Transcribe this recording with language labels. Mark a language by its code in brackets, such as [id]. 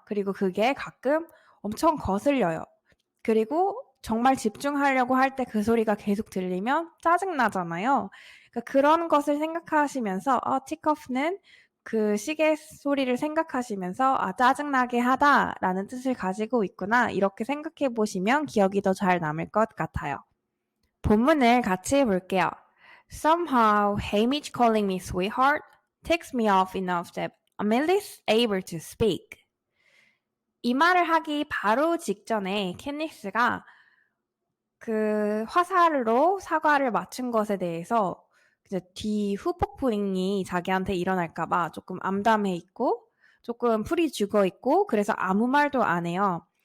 [ko] 그리고 그게 가끔 엄청 거슬려요. 그리고 정말 집중하려고 할 때 그 소리가 계속 들리면 짜증나잖아요. 그러니까 그런 것을 생각하시면서 티커프는 그 시계 소리를 생각하시면서 짜증나게 하다라는 뜻을 가지고 있구나 이렇게 생각해 보시면 기억이 더 잘 남을 것 같아요. 본문을 같이 볼게요. [en] Somehow, Hamish calling me sweetheart ticks me off enough that Amelie's able to speak. [ko] 이 말을 하기 바로 직전에 캔니스가 그 화살로 사과를 맞춘 것에 대해서 이제 뒤 후폭풍이 자기한테 일어날까봐 조금 암담해 있고 조금 풀이 죽어 있고 그래서 아무 말도 안 해요.